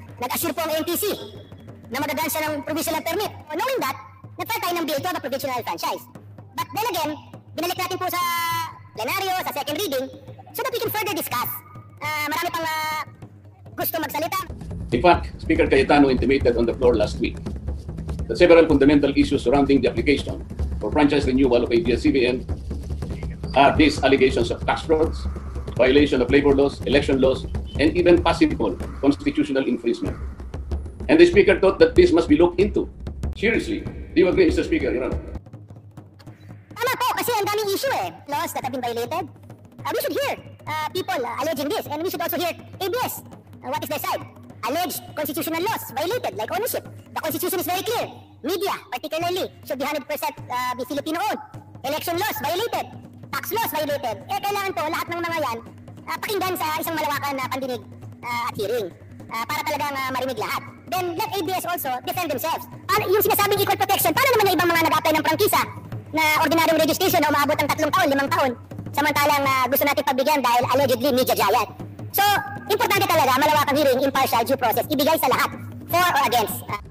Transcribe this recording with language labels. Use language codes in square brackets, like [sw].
[tl] Nag-assure po ang NTC na magagaan siya ng provisional permit. [en] Knowing that, [tl] nag-file tayo ng [en] bill to have a provisional franchise. But then again, [tl] binalik natin po sa plenaryo, [en] sa second reading, so that we can further discuss. [tl] Marami pang gusto magsalita. [en] In fact, Speaker Cayetano intimated on the floor last week that several fundamental issues surrounding the application for franchise renewal of ABS-CBN are these allegations of tax frauds, violation of labor laws, election laws, and even possible constitutional infringement. And the Speaker thought that this must be looked into. Seriously, do you agree, Mr. Speaker, Your Honor? [tl] Tama po, kasi ang daming [en] issue laws that have been violated. We should hear people alleging this, and we should also hear ABS. What is their side? Alleged constitutional laws violated, like ownership. The Constitution is very clear. Media, particularly, should be 100% be Filipino-owned. Election laws violated. Tax laws violated. [tl] Kailangan po lahat ng mga yan pakinggan sa isang malawakan na pandinig at hearing para talagang marinig lahat. [en] Then let ABS also defend themselves. [tl] Yung sinasabing [en] equal protection, [tl] paano naman yung ibang mga nag-apply ng prangkisa na ordinaryong registration na umaabot ng 3 taon, 5 taon, samantalang gusto natin pagbigyan dahil [en] allegedly media giant. [tl] So, importante talaga malawakang hearing, impartial, due process, ibigay sa lahat, [en] for or against.